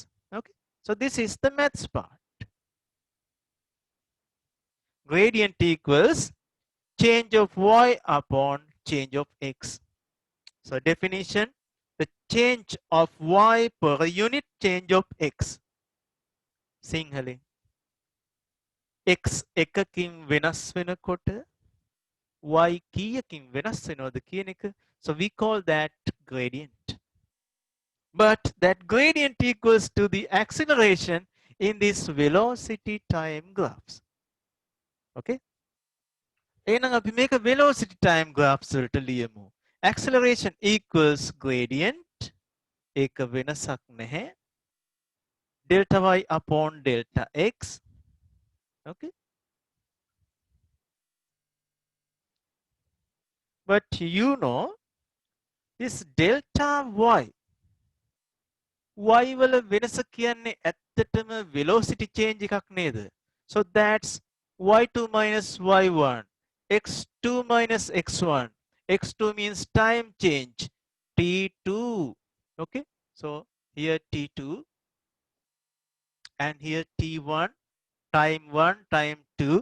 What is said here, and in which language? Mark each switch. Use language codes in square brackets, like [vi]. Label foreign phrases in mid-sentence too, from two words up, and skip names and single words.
[en] Okay. So this is the maths part. Gradient equals change of y upon change of x. So definition, the change of y per unit change of x. [si] සිංහලෙන් x එකකින් වෙනස් වෙනකොට y කීයකින් වෙනස් වෙනවද කියන එක. [en] So we call that gradient. But that gradient equals to the acceleration in this velocity time graphs. [si] Okay. එහෙනම් අපි මේක [en] velocity time graphs [si] වලට ලියමු. [en] Acceleration equals gradient. [si] ඒක වෙනසක් නැහැ. [en] Delta y upon delta x. Okay. But you know this delta y. [si] Y වල වෙනස කියන්නේ ඇත්තටම [en] velocity change [si] එකක් නේද? [en] So that's y2 minus y1, x2 minus x1. x2 means time change, t2. Okay, so here t2 and here t1, time 1, time 2.